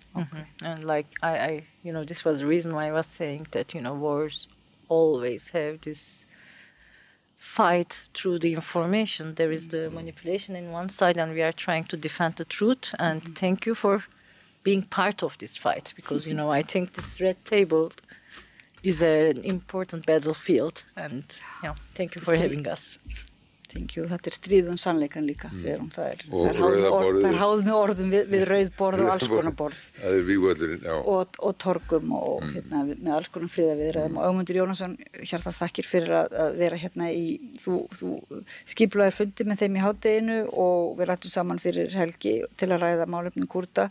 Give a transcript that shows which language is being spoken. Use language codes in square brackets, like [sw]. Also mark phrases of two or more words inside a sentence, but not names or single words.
[en] And like I this was the reason why I was saying that, wars always have this fight through the information. There is the manipulation in one side, and we are trying to defend the truth. And thank you for being part of this fight, because, I think this Red Table is an important battlefield. And, thank you for having us. [is] Þetta stríð sannleikan líka, segir hún. Það er háð með orðum við rauð borð og alls konar borð. Það vígvöllurinn, já. Og torgum og með alls konar friðaviðræðum. Og Ögmundur Jónasson, hjartans þakkir fyrir að vera hérna þú skipulaðir fundi með þeim í hádeginu og við rættum saman fyrir helgi til að ræða málefni Kúrda.